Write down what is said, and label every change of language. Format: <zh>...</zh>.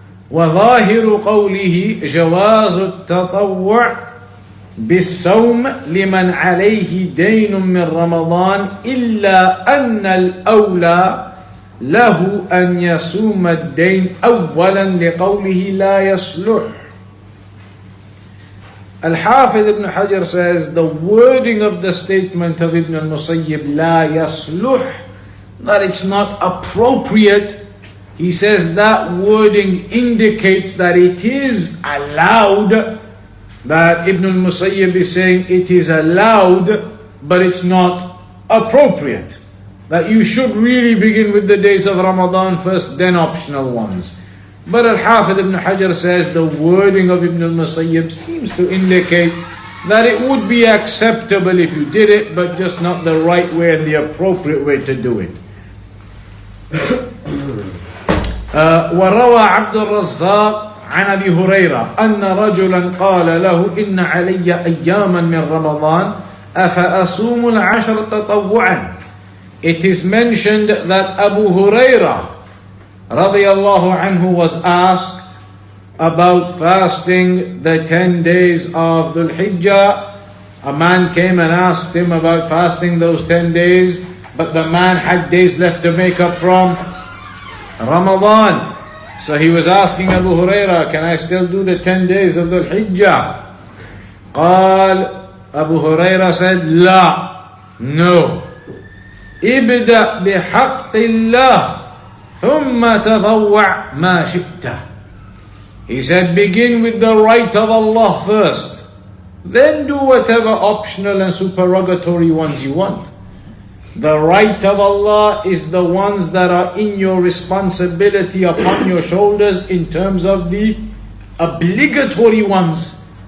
<ar>وظاهر قوله جواز التطوع بالصوم لمن عليه دين من رمضان إلا أن الأولى له أن يصوم الدين أولا لقوله لا يصلح.</ar> <en>Al-Hafidh ibn Hajr says the wording of the statement of Ibn al-Musayyib</en> <ar>لا يصلح,</ar> <en>that it's not appropriate. He says that wording indicates that it is allowed, that Ibn al-Musayyib is saying it is allowed, but it's not appropriate. That you should really begin with the days of Ramadan first, then optional ones. But Al-Hafidh ibn Hajr says the wording of Ibn al-Musayyib seems to indicate that it would be acceptable if you did it, but just not the right way and the appropriate way to do it.</en> <ar>وروى عبد الرزاق عن أبي هريرة أن رجلا قال له إن علي أياما من رمضان أفأصوم العشر تطوعا.</ar> <en>It is mentioned that Abu Hurairah radiyallahu anhu was asked about fasting the 10 days of Dhul Hijjah. A man came and asked him about fasting those 10 days, but the man had days left to make up from Ramadan. So he was asking Abu Hurairah, can I still do the 10 days of Dhul Hijjah? قال, Abu Hurairah said, لا, no.</en> <ar>ابدأ بحق الله ثم تضوع ما شئت.</ar> <en>He said, begin with the right of Allah first, then do whatever optional and supererogatory ones you want. The right of Allah is the ones that are in your responsibility upon your shoulders in terms of the obligatory ones.</en>